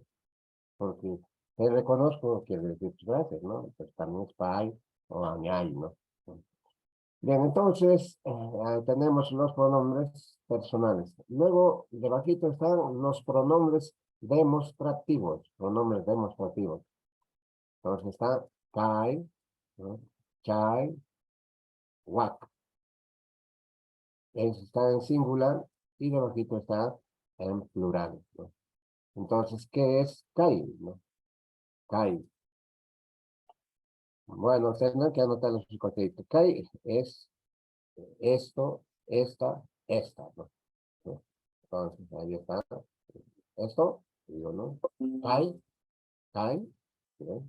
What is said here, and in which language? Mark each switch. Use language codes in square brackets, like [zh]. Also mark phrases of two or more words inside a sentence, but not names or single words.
[es] Porque te reconozco que decir gracias, ¿no? Pues también es pai o añay, ¿no? Bien, entonces tenemos los pronombres personales. Luego, debajito están los pronombres demostrativos, pronombres demostrativos. Entonces está kai, ¿no? [qu] Chai, wak. [es] Eso está en singular y debajito está en plural, ¿no? Entonces, ¿qué es kai, no? Kai. Bueno, tendrán que anotar los cositas. Kai es esto, esta, ¿no? Entonces, ahí está. esto, digo, ¿no? Kai, ¿sí?